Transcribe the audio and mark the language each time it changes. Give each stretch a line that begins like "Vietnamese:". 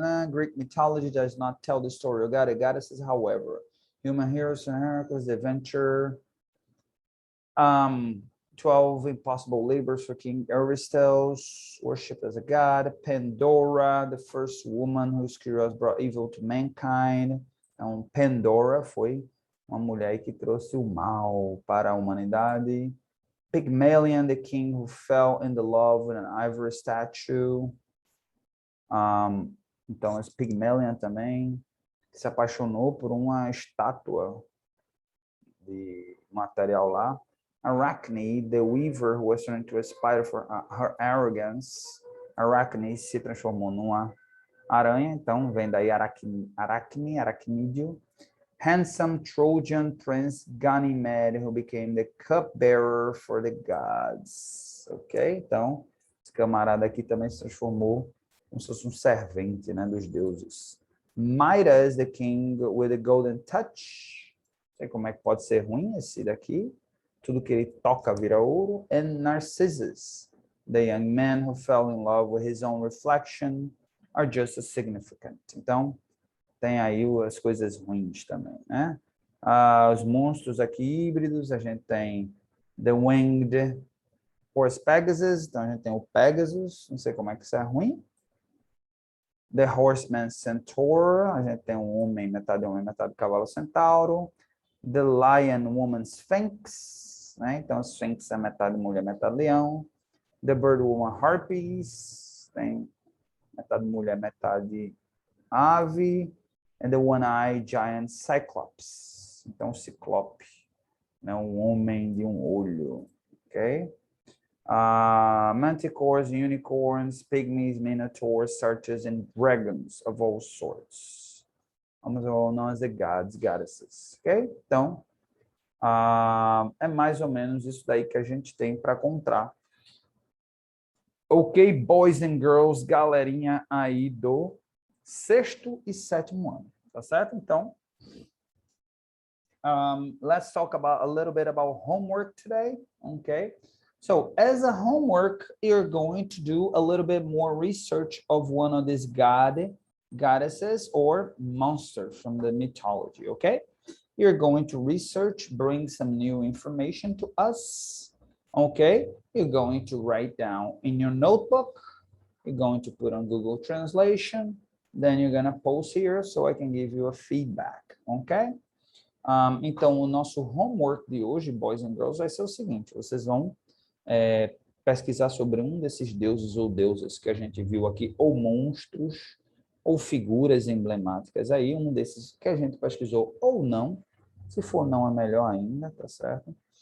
English: Greek mythology does not tell the story of God and goddesses, however. Human heroes and Heracles, the adventure. 12 impossible labors for King Eurystheus, worshipped as a god. Pandora, the first woman whose curiosity brought evil to mankind.
Portuguese: Então, Pandora foi uma mulher que trouxe o mal para a humanidade.
English: Pygmalion, the king who fell in the love with an ivory statue.
Portuguese: Então, esse Pygmalion também se apaixonou por uma estátua de material lá.
English: Arachne, the weaver who was turned into a spider for her arrogance.
Portuguese: Arachne se transformou numa aranha, então vem daí arachnídeo.
English: Handsome Trojan prince Ganymede, who became the cupbearer for the gods. Ok?
Portuguese: Então, esse camarada aqui também se transformou como se fosse um servente, né, dos deuses.
English: Midas, the king with a golden touch.
Portuguese: Não sei como é que pode ser ruim esse daqui. Tudo que ele toca vira ouro.
English: And Narcissus, the young man who fell in love with his own reflection, are just as significant.
Portuguese: Então, tem aí as coisas ruins também, né? Os monstros aqui híbridos, a gente tem
English: The Winged Horse Pegasus,
Portuguese: então a gente tem o Pegasus, não sei como é que isso é ruim.
English: The Horseman Centaur,
Portuguese: a gente tem um homem, metade cavalo centauro.
English: The Lion Woman Sphinx,
Portuguese: né? Então a Sphinx é metade mulher, metade leão.
English: The Bird Woman Harpies,
Portuguese: tem metade mulher, metade ave.
English: And the One-Eyed Giant Cyclops,
Portuguese: então ciclope, né? Um homem de um olho,
English: ok? Manticores, unicorns, pygmies, minotaurs, sartors, and dragons of all sorts. All known as the gods, goddesses, ok?
Portuguese: Então, é mais ou menos isso daí que a gente tem para contar.
English: Ok, boys and girls,
Portuguese: galerinha aí do 6º e 7º ano, tá certo?
English: Então, let's talk a little bit about homework today, okay? So as a homework, you're going to do a little bit more research of one of these goddesses or monsters from the mythology, okay? You're going to research, bring some new information to us, okay? You're going to write down in your notebook, you're going to put on Google Translation, then you're going to post here so I can give you a feedback, okay?
Portuguese: Então, o nosso homework de hoje,
English: boys and girls,
Portuguese: vai ser o seguinte, vocês vão pesquisar sobre um desses deuses ou deusas que a gente viu aqui, ou monstros, ou figuras emblemáticas aí, um desses que a gente pesquisou ou não, se for não é melhor ainda, tá certo?